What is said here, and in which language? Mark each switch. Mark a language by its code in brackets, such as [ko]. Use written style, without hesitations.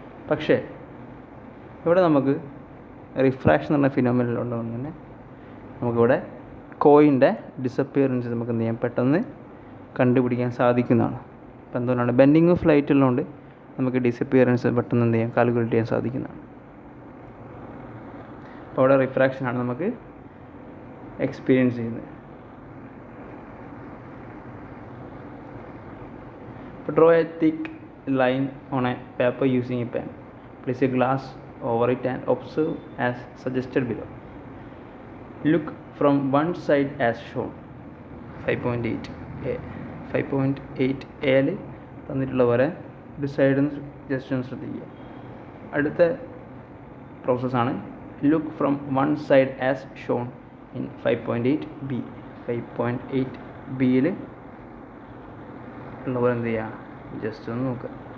[ml] പക്ഷേ ഇവിടെ നമുക്ക് റിഫ്രാക്ഷൻ എന്ന ഫിനോമിനൽ ഉള്ളതുകൊണ്ട് തന്നെ നമുക്കിവിടെ കോയിൻ്റെ ഡിസപ്പിയറൻസ് നമുക്ക് എന്ത് ചെയ്യാം പെട്ടെന്ന് കണ്ടുപിടിക്കാൻ സാധിക്കുന്നതാണ്. അപ്പോൾ എന്തുകൊണ്ടാണ്? ബെൻഡിങ് ഓഫ് ലൈറ്റ് ഉള്ളതുകൊണ്ട് നമുക്ക് ഡിസപ്പിയറൻസ് പെട്ടെന്ന് എന്ത് ചെയ്യാം കാൽക്കുലേറ്റ് ചെയ്യാൻ സാധിക്കുന്നതാണ്. അപ്പോൾ അവിടെ റിഫ്രാക്ഷനാണ് നമുക്ക് എക്സ്പീരിയൻസ് ചെയ്യുന്നത്. [en] Draw a thick line on a paper using a pen. Place a glass over it and observe as suggested below. Look from one side as shown. [ml] 5.8 A 5.8 എയിൽ തന്നിട്ടുള്ള പോലെ ഒരു സൈഡിൽ നിന്ന് ജസ്റ്റ് ഒന്ന് ശ്രദ്ധിക്കുക. അടുത്ത പ്രോസസ്സാണ് [en] Look from one side as shown in 5.8 B. [ml] 5.8 ബിയിൽ ഉള്ള പോലെ എന്ത് ചെയ്യുക, ജസ്റ്റ് ഒന്ന് നോക്കുക.